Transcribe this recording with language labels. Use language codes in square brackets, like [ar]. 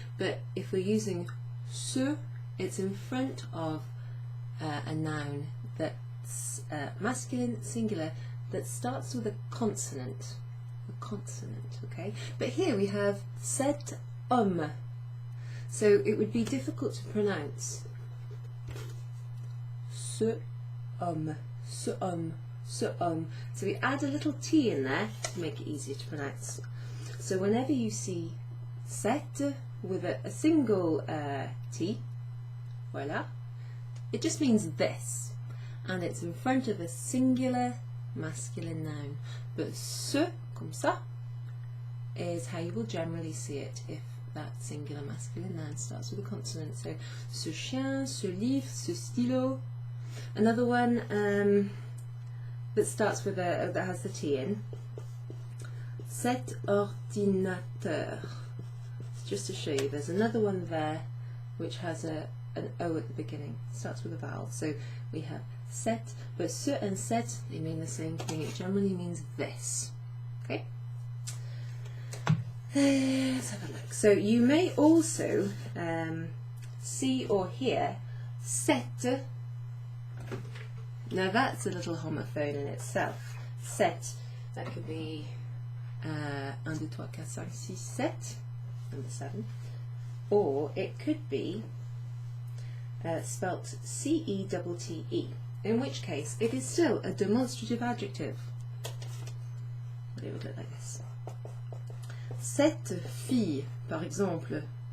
[en] But if we're using ce, it's in front of a noun that's masculine, singular, that starts with a consonant. a consonant, okay? But here we have [fr] cet homme. [en] So it would be difficult to pronounce. [fr] Ce homme, ce homme, ce homme. [en] So we add a little T in there to make it easier to pronounce. So whenever you see cet with a single T, voila, it just means this. And it's in front of a singular masculine noun. But ce, [fr] comme ça, [en] is how you will generally see it if that singular masculine noun starts with a consonant. [fr] So, ce chien, ce livre, ce stylo. [en] Another one that starts with that has the T in. [fr] Cet ordinateur. [en] Just to show you, there's another one there which has an O at the beginning. It starts with a vowel. So we have cet, but ce and cet, they mean the same thing. It generally means this. Okay? Let's have a look. So you may also see or hear cet. Now that's a little homophone in itself. Cet, that could be 1, 2, 3, 4, 5, 6, 7, number 7. Or it could be spelt C-E-T-T-E, in which case it is still a demonstrative adjective. But it would look like this. [fr] Cette fille, par exemple.